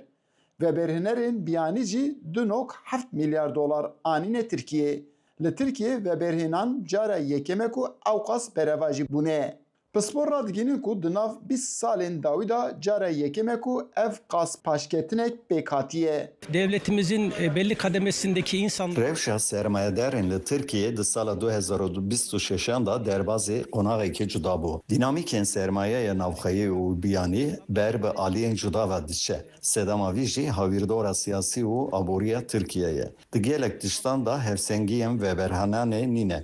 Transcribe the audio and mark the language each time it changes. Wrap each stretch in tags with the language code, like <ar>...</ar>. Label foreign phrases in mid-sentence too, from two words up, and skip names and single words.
<ku>Veberhenerên biyanî jî 2.7 milyar dolar anîne Tirkiye. Li Tirkiye veberhenan cara yekeme ku ew qas bereva jî bûne. Pispor ra digihînin ku di nav 20 salên dawî da cara yekeme ku ev qas paşketinek pêk hatiye.</ku> <tr>Devletimizin belli kademesindeki insanlar...</tr> <ku>Rewşa sermayedarên li Tirkiye di sala 2026 da derbazê qonaqekê cuda bû. Dinamîkên sermayeya navxeyî û biyanî ber bi aliyên cuda ve diçe. Sedema vî jî hawirdora siyasî û aboriya Tirkiye'ye. Di gelek tiştan da hevsengiyên veberhananê nîne.</ku>